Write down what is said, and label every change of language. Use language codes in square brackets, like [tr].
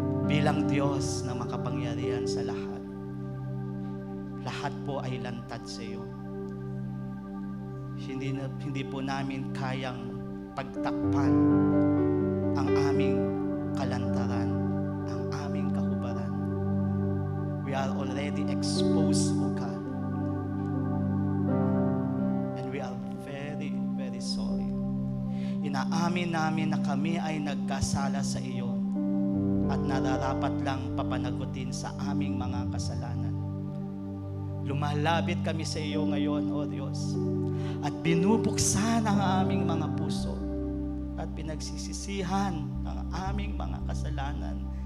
[tl] Bilang Diyos na makapangyarihan sa lahat, lahat po ay lantad sa iyo. Hindi po namin kayang pagtakpan ang aming kalantaran, ang aming kahubaran. [en] We are already exposed, O God. And we are very, very sorry. [tl] Inaamin namin na kami ay nagkasala sa iyo at nararapat lang papanagutin sa aming mga kasalanan. Lumalapit kami sa iyo ngayon, O Diyos, at binubuksan ang aming mga puso at pinagsisisihan ang aming mga kasalanan.